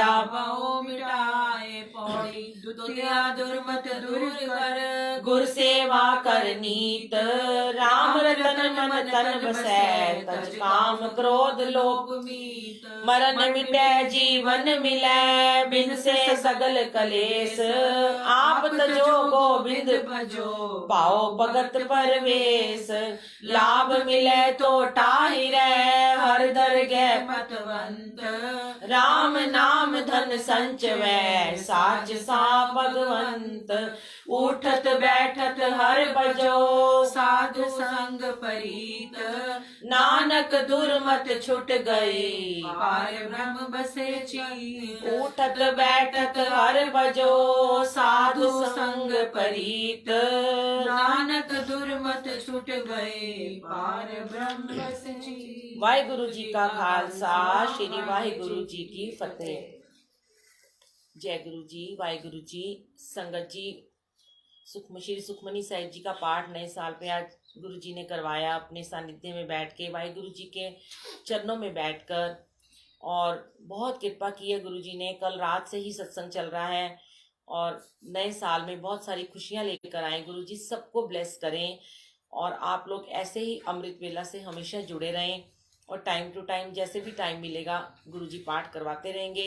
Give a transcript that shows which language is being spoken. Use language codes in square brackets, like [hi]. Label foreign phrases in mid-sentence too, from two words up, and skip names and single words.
[pa] ਪਾਓ ਮਿਟਾਏ ਪੌੜੀ, ਦੁਤਿਆ ਦੁਰਮਤ ਦੂਰ ਕਰ, ਗੁਰ ਸੇਵਾ ਕਰ ਨੀਤ, ਰਾਮ ਰਤਨ ਮਨ ਤਨ ਬਸੈ, ਤਜ ਕਾਮ ਕ੍ਰੋਧ ਲੋਭ ਮੀਤ। ਮਰਣ ਮਿਟੈ ਜੀਵਨ ਮਿਲੈ, ਬਿਨ ਸੇ ਸਗਲ ਕਲੇਸ, ਆਪ ਤਜੋ ਗੋਵਿੰਦ ਭਜੋ, ਪਾਓ ਭਗਤ ਪਰਵੇਸ਼, ਲਾਭ ਮਿਲੇ ਤੋ ਟਾਹਿ ਰੈ, ਹਰ ਦਰਗਹ ਮਤਵੰਤ, ਰਾਮ ਨਾਮ ਧਨ ਸੰਚਵੈ, ਸਾਚ ਸਾ ਭਗਵੰਤ, ਉਠਤ ਬੈਠਤ ਹਰ ਭਜੋ, ਸਾਧੂ ਸੰਗ ਪਰੀਤ, ਨਾਨਕ ਦੁਰਮਤ ਛੁਟ ਗਈ, ਪਾਰ ਬ੍ਰਹਮ ਬਸੇ ਚੀਤ। ਉਠਤ ਬੈਠਤ ਹਰ ਭਜੋ, ਸਾਧੂ ਸੰਗ ਪਰੀਤ, ਨਾਨਕ ਦੁਰਮਤ ਛੁਟ ਗਏ, ਪਾਰ ਬ੍ਰਹਮ ਬਸੇ ਚੀਤ। [hi] वाहिगुरु जी का खालसा, श्री वाहिगुरु जी की फतेह। जय गुरु जी, वाहिगुरु जी। संगत जी, श्री सुखमनी साहिब जी का पाठ नए साल पे आज गुरु जी ने करवाया, अपने सानिध्य में बैठ के, वाहिगुरु जी के चरणों में बैठकर, और बहुत कृपा की है गुरु जी ने। कल रात से ही सत्संग चल रहा है और नए साल में बहुत सारी खुशियां लेकर आए। गुरु जी सबको ब्लेस करें और आप लोग ऐसे ही अमृत वेला से हमेशा जुड़े रहें और [en] time to time [hi] जैसे भी टाइम मिलेगा गुरु जी पाठ करवाते रहेंगे।